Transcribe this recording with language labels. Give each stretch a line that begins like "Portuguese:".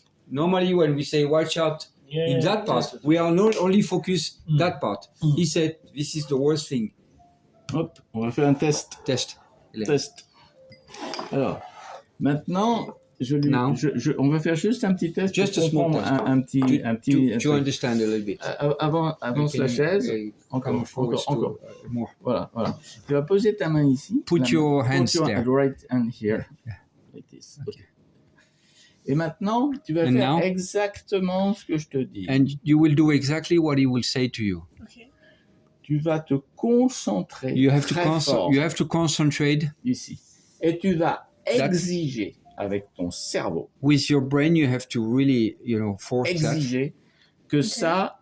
English: Normally, when we say watch out in that part, we are not only focused that part. He said, this is the worst thing.
French: Hop, on va faire un test.
English: Test.
French: Alors, maintenant, on va faire juste un petit test.
English: Just a small test.
French: Un petit.
English: To understand a little bit.
French: Avance la chaise. Encore.
English: More.
French: Voilà. Tu vas poser ta main ici.
English: Put your hands there. Right hand here. Like this. Okay.
French: Et maintenant, tu vas faire exactement ce que je te dis.
English: And you will do exactly what he will say to you. Okay.
French: Tu vas te concentrer.
English: You have to concentrate.
French: Ici. Et tu vas exiger avec ton cerveau,
English: With your brain, you have to really, force
French: exiger que ça